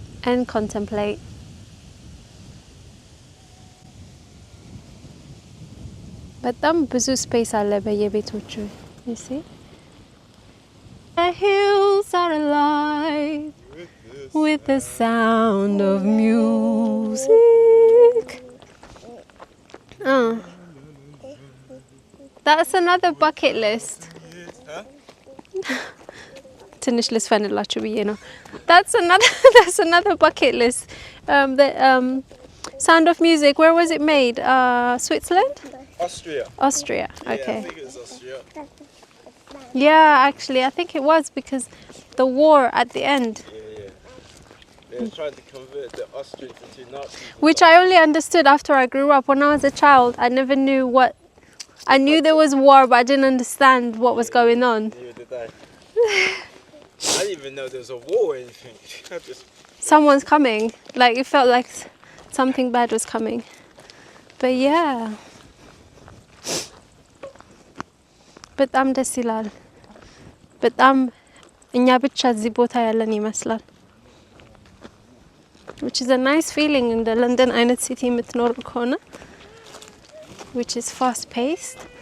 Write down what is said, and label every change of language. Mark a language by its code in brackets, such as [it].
[en] And contemplate. [am] በጣም ብዙ ስፔስ አለ በየቤቶቹ። [en] You see? The hills are alive with the sound of music. That's another bucket list. [am] ትንሽ ልስፈንላችሁ ብዬ ነው። [en] That's another bucket list. The Sound of Music. Where was it made? Switzerland? Austria. Austria. Okay. Yeah, I think it was Austria. Yeah, actually, I think it was because the war at the end, They were trying to convert the Austrians into Nazis. which I only understood after I grew up. When I was a child, I never knew what. I knew there was war, but I didn't understand what was going on. Neither did I. I didn't even know there was a war or anything. I just Someone's coming. Like it felt like something bad was coming. But yeah. [am] በጣም ደስ ይላል። በጣም እኛ ብቻ እዚህ ቦታ ያለን ይመስላል። [en] which is a nice feeling in the London [am] አይነት ሲቲ የምትኖር ከሆነ [en] which is fast paced.